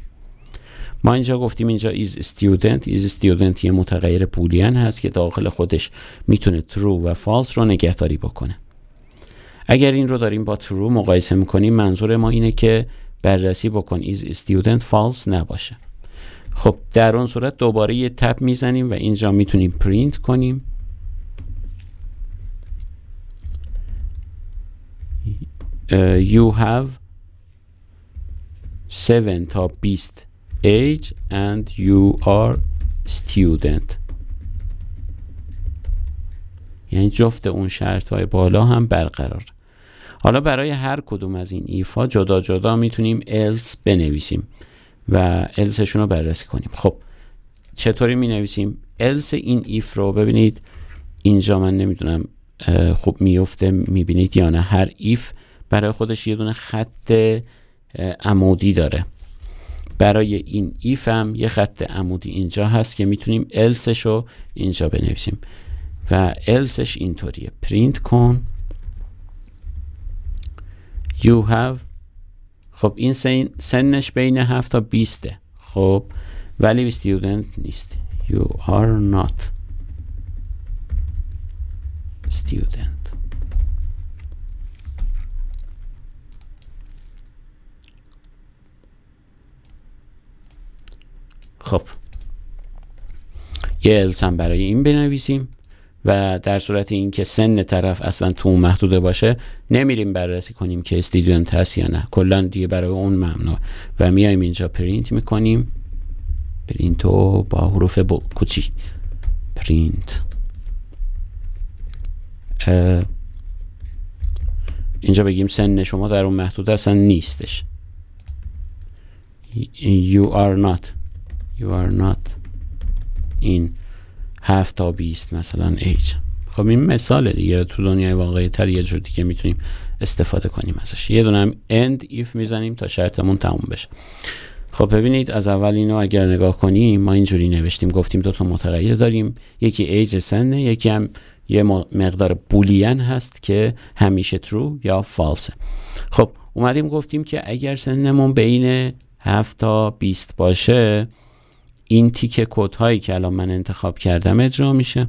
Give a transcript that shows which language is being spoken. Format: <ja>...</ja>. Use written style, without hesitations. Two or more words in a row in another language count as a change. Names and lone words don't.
<fa>ما اینجا گفتیم اینجا</fa> <en>is student</en> <fa>یه متغیر بولین هست که داخل خودش میتونه true و false رو نگهداری بکنه. اگر این رو داریم با true مقایسه میکنیم منظور ما اینه که بررسی بکن</fa> <en>is student false</en> <fa>نباشه. خب در اون صورت دوباره یه تب میزنیم و اینجا میتونیم پرینت کنیم</fa> <en>you have</en> <fa>7 تا 20</fa> <en>age and you are student.</en> <fa>یعنی جفت اون شرط های بالا هم برقرار. حالا برای هر کدوم از این ایف ها جدا جدا میتونیم else بنویسیم و else شون رو بررسی کنیم. خب چطوری می نویسیم؟ else این ایف رو ببینید اینجا من نمیدونم خوب میفته میبینید یا نه، هر ایف برای خودش یه دونه خط عمودی داره. برای این ایف هم یه خط عمودی اینجا هست که میتونیم else شو اینجا بنویسیم و elseش اینطوریه پرینت کن</fa> <en>you have.</en> <fa>خب این سنش بین 7 تا 20، خب ولی student نیست.</fa> <en>you are not student.</en> <fa>خب یه else هم برای این بنویسیم و در صورت اینکه سن طرف اصلا تو اون محدوده باشه نمیریم بررسی کنیم که استودیونت هست یا نه، کلا دیگه برای اون ممنوع و میایم اینجا پرینت میکنیم، پرینتو با حروف کوچیک پرینت. اینجا بگیم سن شما در اون محدوده اصلا نیستش.</fa> <en>you are not in 7 تا 20 مثلا ایج.</en> <fa>خب این مثال دیگه، تو دنیای واقعی تر یه جور دیگه میتونیم استفاده کنیم ازش. یه دونه هم</fa> <en>end if</en> <fa>میزنیم تا شرطمون تموم بشه. خب ببینید از اول اینو اگر نگاه کنیم ما اینجوری نوشتیم، گفتیم دو تا متغیر داریم، یکی ایج سنه، یکی هم یه مقدار بولین هست که همیشه true یا false. خب اومدیم گفتیم که اگر سنمون بین 7 تا 20 باشه این تیک کد هایی که الان من انتخاب کردم اجرا میشه.</fa>